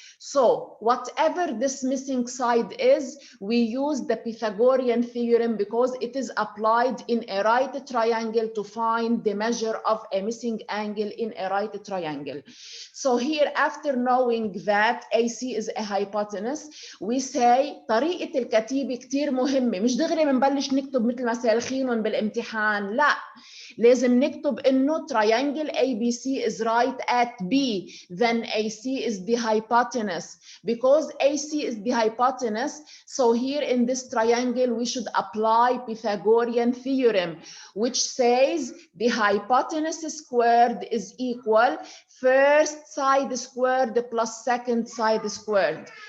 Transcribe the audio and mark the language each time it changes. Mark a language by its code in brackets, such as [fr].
[en] So whatever this missing side is, we use the Pythagorean theorem because it is applied in a right triangle to find the measure of a missing angle in a right triangle. So here, after knowing that AC is a hypotenuse, we say [ar] طريقة الكتيبة كتير مهمة. مش دغري بنبلش نكتب مثل ما سالخينهم بالامتحان، لا، لازم نكتب إنه [en] triangle ABC is right at B, then AC is the hypotenuse. Because AC is the hypotenuse, so here in this triangle we should apply Pythagorean theorem, which says the hypotenuse squared is equal first side squared plus second side squared.